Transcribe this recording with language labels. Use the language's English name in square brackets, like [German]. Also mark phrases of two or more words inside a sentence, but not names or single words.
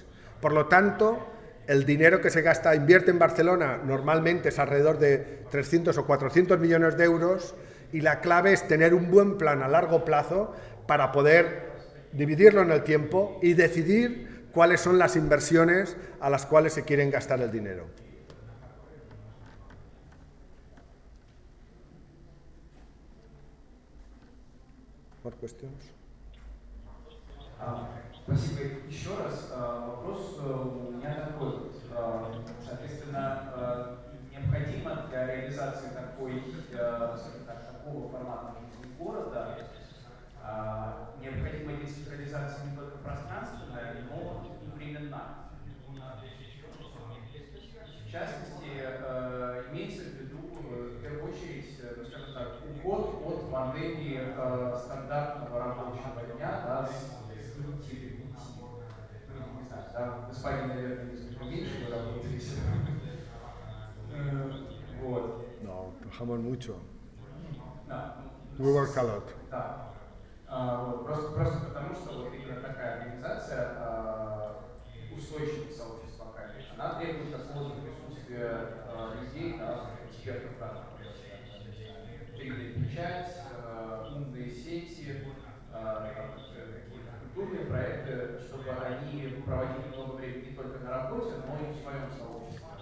[Spanish] Por lo tanto, el dinero que se invierte en Barcelona normalmente es alrededor de 300 o 400 millones de euros y la clave es tener un buen plan a largo plazo para poder dividirlo en el tiempo y decidir cuáles son las inversiones a las cuales se quieren gastar el dinero. ¿Más cuestiones? [Russian] Спасибо еще раз. Вопрос у меня такой. Соответственно, необходимо для реализации такого формата жизни города необходима децентрализация не только пространственная, но и временная. В частности, имеется в виду, в первую очередь, скажем так, уход от модели стандартного рабочего дня, да, с 9 до 5. Не знаю, да, господин, наверное, несколько меньше вы работаете. Вот. [Spanish] No, trabajamos mucho. [Russian] Да. [English] We work a lot. [Russian] Да. Вот. Просто потому, что вот именно такая организация устойчивого сообщества локальных, она требует такого присутствия людей, да, экспертов разных областей. 3D-печать, умные сети, какие-то культурные проекты, чтобы они проводили много времени не только на работе, но и в своем сообществе.